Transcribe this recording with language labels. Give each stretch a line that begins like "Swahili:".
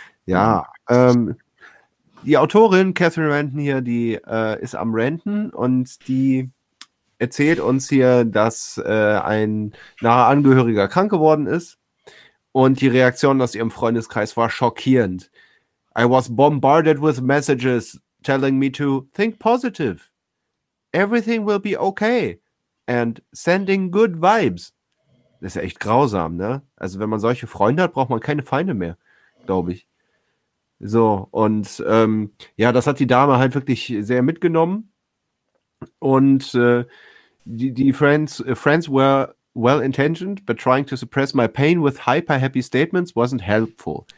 German: Ja, die Autorin Catherine Renton hier, die ist am Renton und die erzählt uns hier, dass ein naher Angehöriger krank geworden ist und die Reaktion aus ihrem Freundeskreis war schockierend.
English: I was bombarded with messages telling me to think positive. Everything will be okay and sending good vibes.
German: Das ist ja echt grausam, ne? Also wenn man solche Freunde hat, braucht man keine Feinde mehr, glaube ich. So, und ja, das hat die Dame halt wirklich sehr mitgenommen. Und die
English: Friends were well-intentioned, but trying to suppress my pain with hyper-happy statements wasn't helpful.